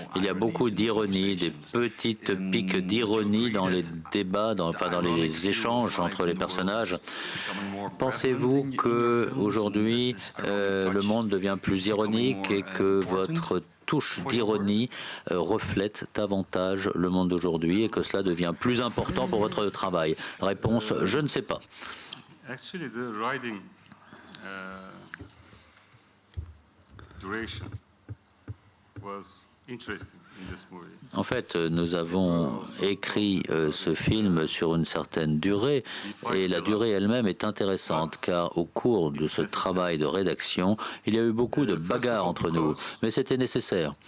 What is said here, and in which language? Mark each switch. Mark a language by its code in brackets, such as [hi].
[fr] Il y a beaucoup d'ironie, des petites piques d'ironie dans les débats, dans les échanges entre les personnages. Pensez-vous qu'aujourd'hui, le monde devient plus ironique et que votre touche d'ironie reflète davantage le monde d'aujourd'hui et que cela devient plus important pour votre travail? Réponse, je ne sais pas. [en] Actually, the writing duration was interesting in this movie. [fr] En fait, nous avons écrit ce film sur une certaine durée et la durée elle-même est intéressante car au cours de ce travail de rédaction, il y a eu beaucoup de bagarres entre nous, mais c'était nécessaire.